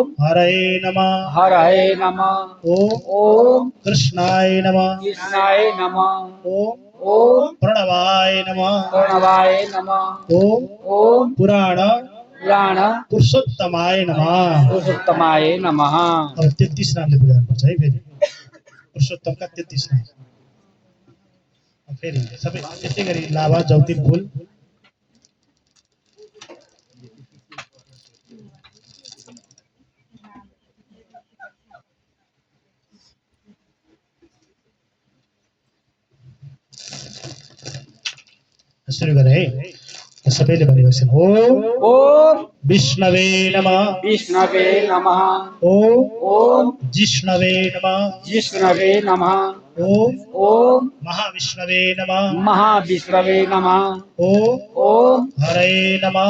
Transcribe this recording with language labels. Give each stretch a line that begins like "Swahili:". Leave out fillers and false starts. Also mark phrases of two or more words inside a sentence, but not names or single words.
Sanskrit: हरये नमः। हरये नमः। ओम ओम कृष्णाय नमः। कृष्णाय नमः। ओम ओम प्रणवाय नमः। प्रणवाय नमः। ओम ओम पुराण पुराण पुरुषोत्तमाय नमः। पुरुषोत्तमाय नमः।
Nepali: अब 33 नामले पूजा गर्नुपर्छ है फेरि। पुरुषोत्तमका 33 नाम। अब फेरि सबै त्यस्तै गरी लाभा, जौतिल, फुल। सुरु गरे है। सबैले भनेपछि ओम
Sanskrit: ओम विष्णवे नमः। विष्णवे नमः। ओम ओम जिष्णवे नमः। जिष्णवे नमः। ओम ओम महाविष्णवे नमः। महाविष्णवे नमः। ओम ओम हरये नमः।